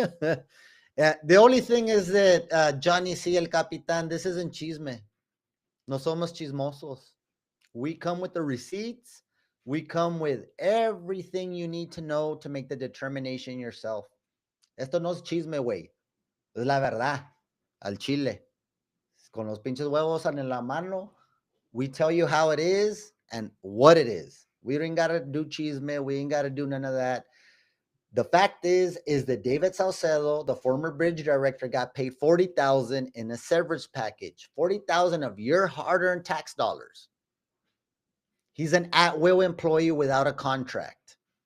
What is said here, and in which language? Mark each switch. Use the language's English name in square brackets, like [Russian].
[English] The only thing is that Johnny C. El Capitan, this isn't chisme. [Spanish] No somos chismosos. [English] We come with the receipts. We come with everything you need to know to make the determination yourself. [Spanish] Esto no es chisme, güey. Es la verdad. Al chile. Con los pinches huevos en la mano. [English] We tell you how it is and what it is. We ain't got to do chisme. We ain't got to do none of that. The fact is that David Salcedo, the former bridge director, got paid $40,000 in a severance package. $40,000 of your hard-earned tax dollars. He's an at-will employee without a contract.